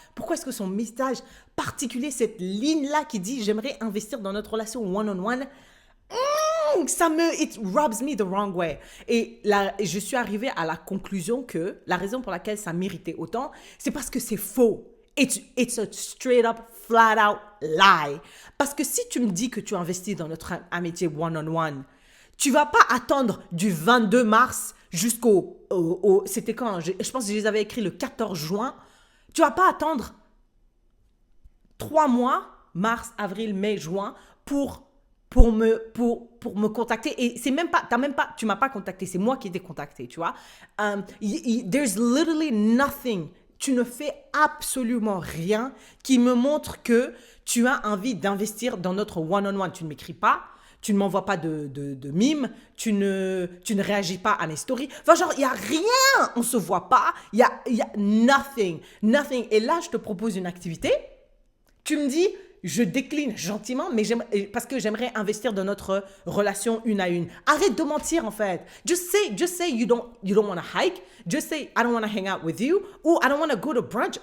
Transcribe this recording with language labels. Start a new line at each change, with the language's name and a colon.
French: Pourquoi est-ce que son message particulier, cette ligne-là qui dit « J'aimerais investir dans notre relation one-on-one »,
English: it rubs me the wrong way.
French: Et là, je suis arrivée à la conclusion que la raison pour laquelle ça m'irritait autant, c'est parce que c'est faux.
English: It's a straight up, flat out lie.
French: Parce que si tu me dis que tu investis dans notre amitié one-on-one, tu vas pas attendre du 22 mars jusqu'au... c'était quand? Je pense que je les avais écrits le 14 juin. Tu vas pas attendre 3 mois, mars, avril, mai, juin, pour me contacter. Et c'est même pas, tu m'as pas contacté, c'est moi qui t'ai contacté, tu vois.
English: There's literally nothing.
French: Tu ne fais absolument rien qui me montre que tu as envie d'investir dans notre one-on-one. Tu ne m'écris pas, tu ne m'envoies pas de mimes, tu ne réagis pas à mes stories. Enfin, genre, il n'y a rien, on ne se voit pas, il y a nothing. Et là, je te propose une activité. Tu me dis, je décline gentiment, mais parce que j'aimerais investir dans notre relation une à une. Arrête de mentir, en fait.
English: Just say you don't want to hike. Just say I don't want to hang out with you. Ou I don't want to go to brunch.